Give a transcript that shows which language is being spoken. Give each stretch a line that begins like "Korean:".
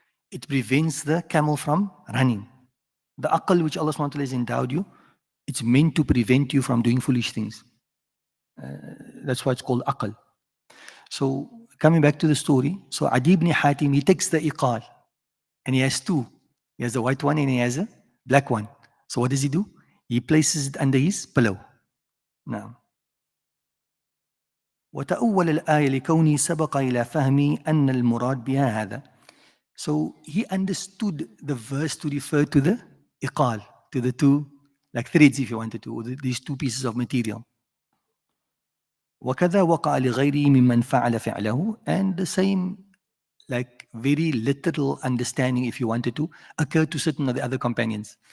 English: It prevents the camel from running. The aql which Allah SWT has endowed you, it's meant to prevent you from doing foolish things. That's why it's called aql. So coming back to the story, so Adi ibn Hatim, he takes the iqal and he has two. He has the white one and he has a black one. So what does he do? He places it under his pillow.
Arabic: Now, وتأول الآية لكوني سبق إلى فهمي أن المراد بها هذا.
English: So he understood the verse to refer to the iqal, to the two, like threads if you wanted to, or these two pieces of material.
Arabic: وكذا وقع لغيره ممن فعل فعله,
English: and the same, like very literal understanding, if you wanted to, occurred to certain of the other companions.